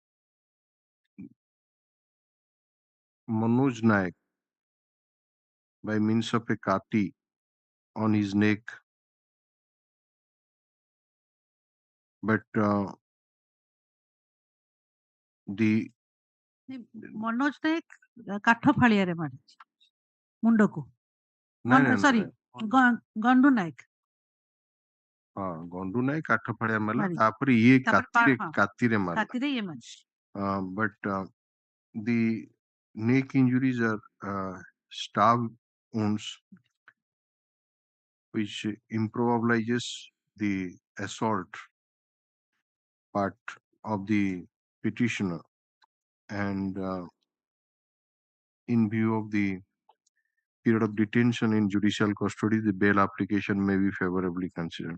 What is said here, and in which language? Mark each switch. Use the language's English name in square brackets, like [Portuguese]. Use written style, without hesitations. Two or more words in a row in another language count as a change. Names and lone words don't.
[English] Manoj Naik by means of a kati on his neck, but the [Odia] ମନୋଜ ନାୟକ କାଠ ଫାଳିଆରେ ମାରିଛି ମୁଣ୍ଡକୁ ସରି ଗଣ୍ଡୁ ନାୟକ ଗଣ୍ଡୁ ନାୟକ କାଠ ଫାଳିଆ ମାରିଲା, ତାପରେ ଇଏ କାତିରେ ମାରିଲା, [English] but the neck injuries are stab wounds, which improvises the assault part of the petitioner, and in view of the period of detention in judicial custody, the bail application may be favorably considered.